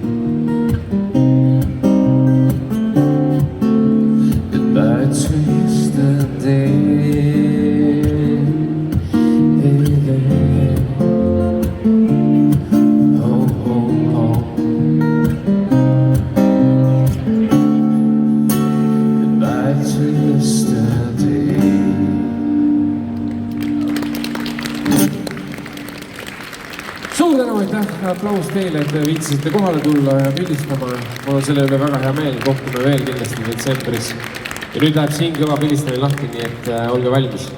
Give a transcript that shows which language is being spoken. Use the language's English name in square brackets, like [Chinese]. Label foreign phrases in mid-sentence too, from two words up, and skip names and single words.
[English] Goodbye to yesterday. Hey, hey. Oh, oh, oh. Goodbye to yesterday. [Estonian] Suur tänu, aitäh, aplaus teile, et te viitsisite kohale tulla ja pildistama. Mul on selle üle väga hea meel, kohtume veel kindlasti detsembris. Ja nüüd läheb siin kõva pildistamine lahti, nii et olge valmis.